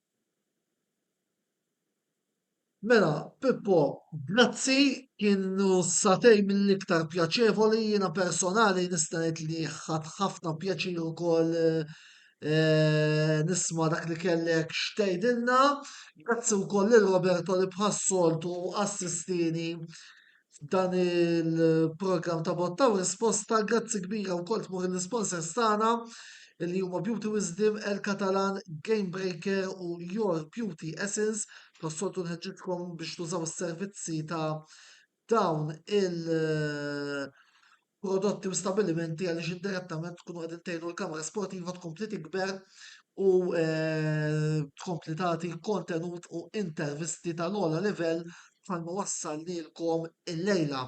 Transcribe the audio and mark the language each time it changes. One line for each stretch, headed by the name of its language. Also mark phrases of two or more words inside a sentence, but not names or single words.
Maltese: Mela, Pippo, grazzi, kienu satej mill-iktar pjaċevoli, jiena personali nista' ngħid li ħadd ħafna pjaċir ukoll nisma dak li kellek xtejdilna. Grazzi wkoll lil Roberto li bħassoltu assistini f'dan il-program ta' botta u risposta. Grazzi kbira wkoll tmur l-sponsors tagħna li huma Beauty Wisdom, El Catalan, Game Breaker u Your Beauty Essence. Bħassoltu nħeġġitkom biex tużaw is-servizzi ta' dawn prodotti u stabilimenti għaliex indirettament tkunu qegħdin tgħinu l-kamra sportiva tkompli tikber u tkompli tagħti kontenut u intervisti tal-ogħla livell bħalma wassalnilkom illejla.